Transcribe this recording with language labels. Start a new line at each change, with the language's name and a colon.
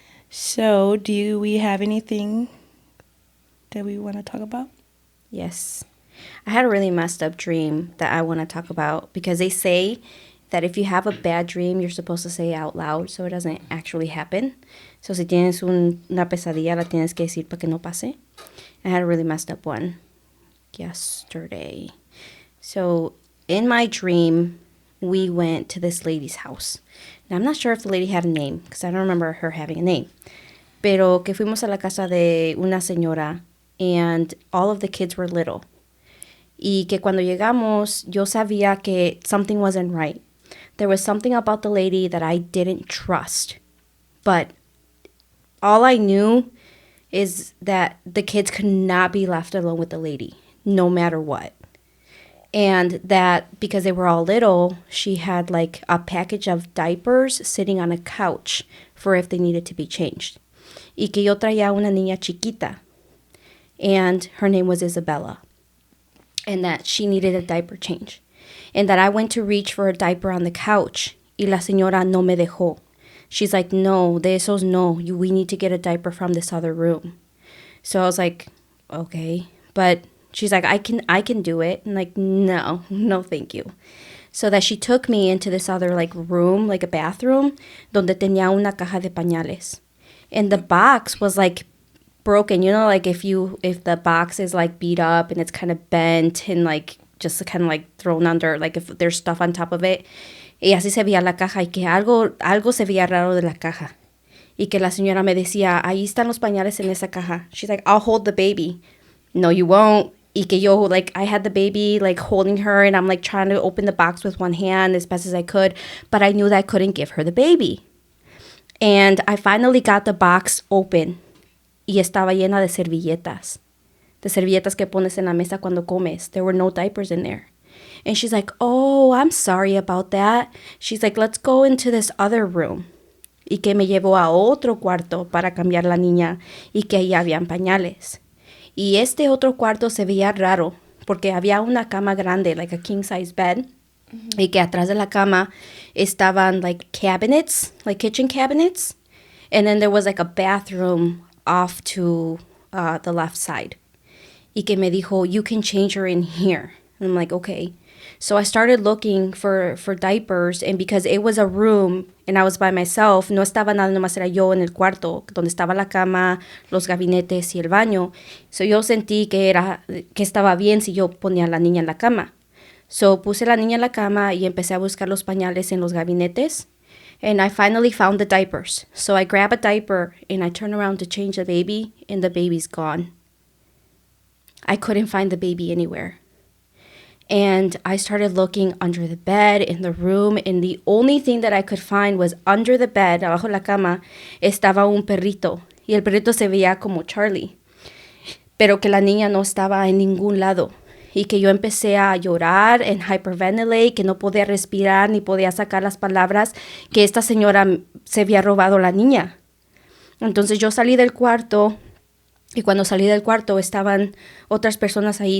English: So, do we have anything that we want to talk about? Yes. I had a really messed up dream that I want to talk about because they say that if you have a bad dream, you're supposed to say it out loud so it doesn't actually happen.
Spanish: So si tienes una pesadilla, la tienes que decir para que no pase.
English: I had a really messed up one yesterday. So in my dream, we went to this lady's house. Now, I'm not sure if the lady had a name because I don't remember her having a name.
Spanish: Pero que fuimos a la casa de una señora and all of the kids were little. Y que cuando llegamos, yo sabía que something wasn't right.
English: There was something about the lady that I didn't trust. But all I knew is that the kids could not be left alone with the lady, no matter what. And that because they were all little, she had like a package of diapers sitting on a couch for if they needed to be changed.
Spanish: Y que yo traía una niña chiquita. And her name was Isabella.
English: And that she needed a diaper change. And that I went to reach for a diaper on the couch.
Spanish: Y la señora no me dejó. She's like, no, de esos no.
English: We need to get a diaper from this other room. So I was like, okay. But she's like, I can do it. And like, no, thank you. So that she took me into this other like room, like a bathroom, donde tenía una caja de pañales. And the box was like broken. You know, like if the box is like beat up and it's kind of bent and like just kind of like thrown under, like if there's stuff on top of it.
Spanish: Y así se veía la caja y que algo se veía raro de la caja. Y que la señora me decía, ahí están los pañales en esa caja.
English: She's like, I'll hold the baby. No, you won't. Y que yo, like, I had the baby, like, holding her, and I'm, like, trying to open the box with one hand as best as I could, but I knew that I couldn't give her the baby. And I finally got the box open, y estaba llena de servilletas.
Spanish: The servilletas que pones en la mesa cuando comes.
English: There were no diapers in there. And she's like, oh, I'm sorry about that. She's like, let's go into this other room.
Spanish: Y que me llevó a otro cuarto para cambiar la niña y que ahí habían pañales. Y este otro cuarto se veía raro porque había una cama grande, like a king-size bed. Mm-hmm. Y que atrás de la cama estaban like cabinets, like kitchen cabinets.
English: And then there was like a bathroom off to the left side. Y que me dijo, you can change her in here. And I'm like, okay. So I started looking for diapers, and because it was a room and I was by myself, no estaba nada, nomás era yo en el cuarto, donde estaba la cama, los gabinetes y el baño.
Spanish: So yo sentí que estaba bien si yo ponía a la niña en la cama. So puse la niña en la cama y empecé a buscar los pañales en los gabinetes.
English: And I finally found the diapers. So I grab a diaper and I turn around to change the baby, and the baby's gone. I couldn't find the baby anywhere. And I started looking under the bed, in the room, and the only thing that I could find was under the bed, abajo de la cama, estaba un perrito.
Spanish: Y el perrito se veía como Charlie. Pero que la niña no estaba en ningún lado. Y que yo empecé a llorar en hyperventilate, que no podía respirar ni podía sacar las palabras, que esta señora se había robado la niña. Entonces yo salí del cuarto. Y cuando salí del cuarto estaban otras personas ahí.